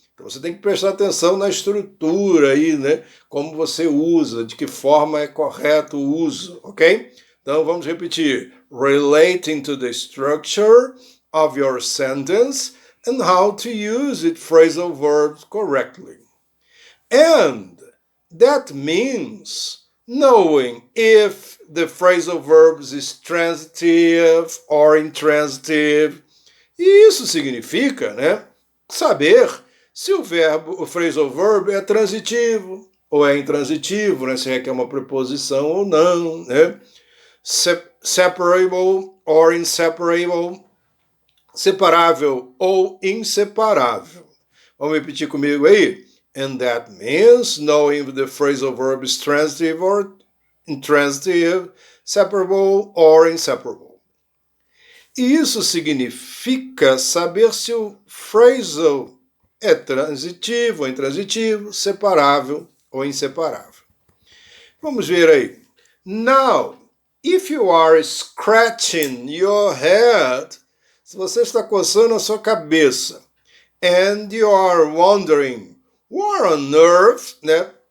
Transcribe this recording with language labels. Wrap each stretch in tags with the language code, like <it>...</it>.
<pt>Então você tem que prestar atenção na estrutura aí, né? Como você usa, de que forma é correto o uso, ok? Então vamos repetir.</pt> <en>Relating to the structure of your sentence and how to use it phrasal verbs correctly. And that means knowing if the phrasal verbs is transitive or intransitive.</en> <pt>E isso significa, né, saber se o phrasal verb é transitivo ou é intransitivo, né, se requer uma preposição ou não, né?</pt> <en>Separable or inseparable,</en> <pt>separável ou inseparável. Vamos repetir comigo aí?</pt> <en>And that means knowing if the phrasal verb is transitive or intransitive, separable or inseparable.</en> <pt>E isso significa saber se o phrasal é transitivo ou intransitivo, separável ou inseparável. Vamos ver aí.</pt> <en>Now, if you are scratching your head,</en> <pt>se você está coçando a sua cabeça,</pt> <en>and you are wondering, what on earth, né?</en>